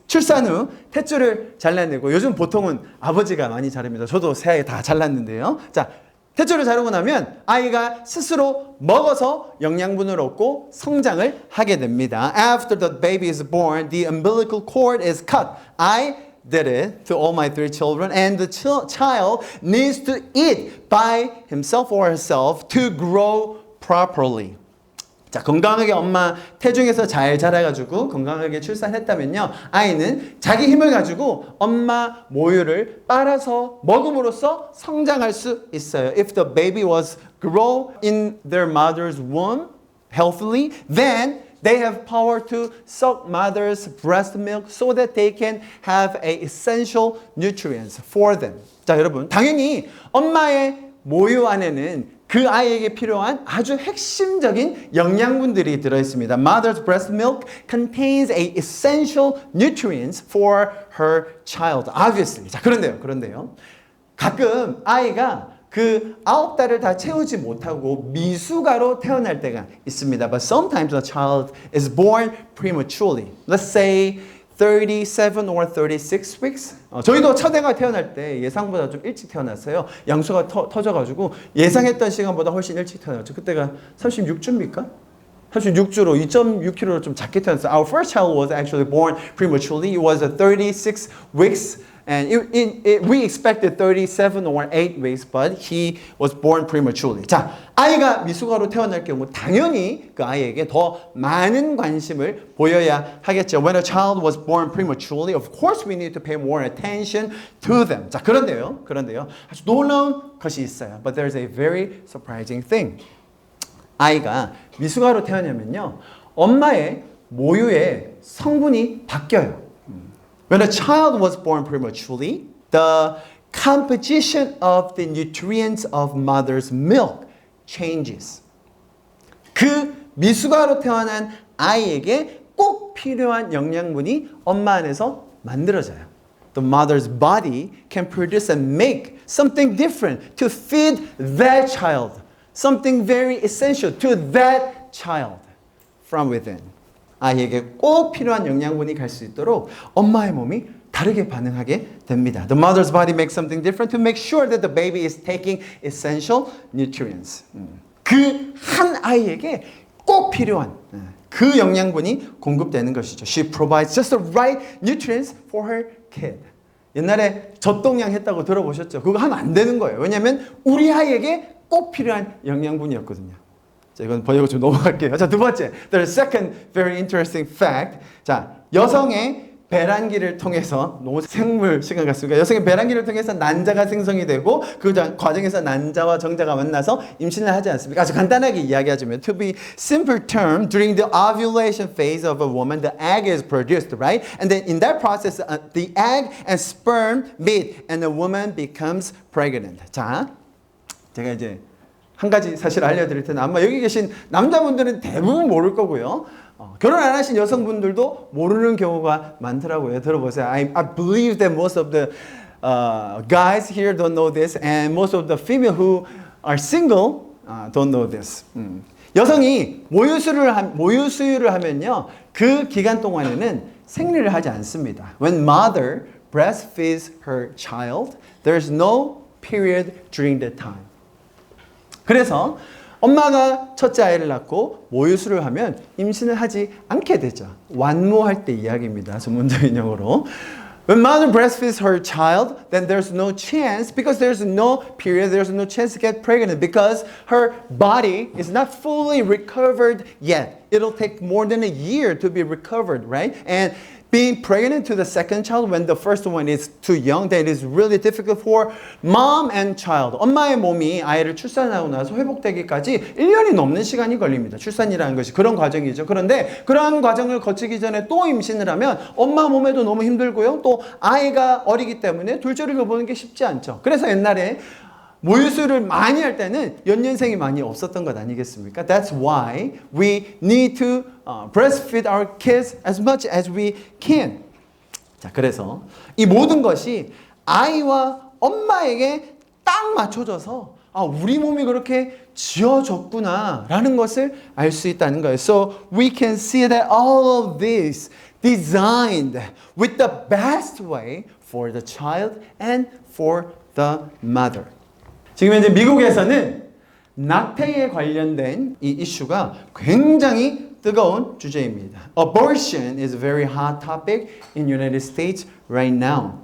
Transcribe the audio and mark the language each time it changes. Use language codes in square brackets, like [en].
[ko] 출산 후 탯줄을 잘라내고 요즘 보통은 아버지가 많이 자릅니다. 저도 새아이 다 잘랐는데요. 자, 탯줄을 자르고 나면 아이가 스스로 먹어서 영양분을 얻고 성장을 하게 됩니다. [en] After the baby is born, the umbilical cord is cut. I did it to all my 3 children, and the child needs to eat by himself or herself to grow properly. [ko] 자, 건강하게 엄마 태중에서 잘 자라가지고 건강하게 출산했다면요, 아이는 자기 힘을 가지고 엄마 모유를 빨아서 먹음으로써 성장할 수 있어요. [en] If the baby was grow in their mother's womb healthily, then they have power to suck mother's breast milk so that they can have essential nutrients for them. [ko] 자, 여러분, 당연히 엄마의 모유 안에는 그 아이에게 필요한 아주 핵심적인 영양분들이 들어있습니다. [en] Mother's breast milk contains essential nutrients for her child. Obviously. [ko] 자, 그런데요. 가끔 아이가 그 9달을 다 채우지 못하고 미숙아로 태어날 때가 있습니다. [en] But sometimes a child is born prematurely. Let's say 37 or 36 weeks. [ko] 저희도 첫애가 태어날 때 예상보다 좀 일찍 태어났어요. 양수가 터져가지고 예상했던 시간보다 훨씬 일찍 태어났죠. 그때가 36주입니까? 36주로 2.6kg로 좀 작게 태어났어요. [en] Our first child was actually born prematurely. It was 36 weeks. And we expected 37 or 8 weeks, but he was born prematurely. [ko] 자, 아이가 미숙아로 태어날 경우 당연히 그 아이에게 더 많은 관심을 보여야 하겠죠. [en] When a child was born prematurely, of course we need to pay more attention to them. [ko] 자, 그런데요. 아주 놀라운 것이 있어요. [en] But there's a very surprising thing. [ko] 아이가 미숙아로 태어나면요, 엄마의 모유의 성분이 바뀌어요. [en] When a child was born prematurely, the composition of the nutrients of mother's milk changes. [ko] 그 미숙아로 태어난 아이에게 꼭 필요한 영양분이 엄마 안에서 만들어져요. [en] The mother's body can produce and make something different to feed that child. Something very essential to that child from within. [ko] 아이에게 꼭 필요한 영양분이 갈 수 있도록 엄마의 몸이 다르게 반응하게 됩니다. [en] The mother's body makes something different to make sure that the baby is taking essential nutrients. [ko] 그 한 아이에게 꼭 필요한 그 영양분이 공급되는 것이죠. [en] She provides just the right nutrients for her kid. [ko] 옛날에 젖동량 했다고 들어보셨죠? 그거 하면 안 되는 거예요. 왜냐하면 우리 아이에게 꼭 필요한 영양분이었거든요. 자, 이건 번역을 좀 넘어갈게요. 자, 두 번째. [en] The second very interesting fact. [ko] 자, 여성의 배란기를 통해서, 너무 생물 시간 같습니까? 여성의 배란기를 통해서 난자가 생성이 되고 그 과정에서 난자와 정자가 만나서 임신을 하지 않습니까? 아주 간단하게 이야기하자면, [en] to be simple term, during the ovulation phase of a woman, the egg is produced, right? And then in that process, the egg and sperm meet and the woman becomes pregnant. [ko] 자, 제가 이제 한 가지 사실 알려드릴 텐데 아마 여기 계신 남자분들은 대부분 모를 거고요. 결혼 안 하신 여성분들도 모르는 경우가 많더라고요. 들어보세요. [en] I believe that most of the guys here don't know this, and most of the female who are single don't know this. [ko] 여성이 모유수유를 하면요, 그 기간 동안에는 생리를 하지 않습니다. [en] When mother breastfeeds her child, there's no period during that time. [ko] 그래서 엄마가 첫째 아이를 낳고 모유수를 하면 임신을 하지 않게 되죠. 완모할 때 이야기입니다. 전문적인 용어로. [en] When mother breastfeeds her child, then there's no chance, because there's no period, there's no chance to get pregnant because her body is not fully recovered yet. It'll take more than a year to be recovered, right? And being pregnant to the second child when the first one is too young, that is really difficult for mom and child. [ko] 엄마의 몸이 아이를 출산하고 나서 회복되기까지 1년이 넘는 시간이 걸립니다. 출산이라는 것이 그런 과정이죠. 그런데 그러한 과정을 거치기 전에 또 임신을 하면 엄마 몸에도 너무 힘들고요. 또 아이가 어리기 때문에 둘째를 보는 게 쉽지 않죠. 그래서 옛날에 모유수를 많이 할 때는 연년생이 많이 없었던 것 아니겠습니까? [en] That's why we need to breastfeed our kids as much as we can. [ko] 자, 그래서 이 모든 것이 아이와 엄마에게 딱 맞춰져서 우리 몸이 그렇게 지어졌구나 라는 것을 알 수 있다는 거예요. [en] So we can see that all of this designed with the best way for the child and for the mother. [ko] 지금 현재 미국에서는 낙태에 관련된 이 이슈가 굉장히 뜨거운 주제입니다. [en] Abortion is a very hot topic in United States right now.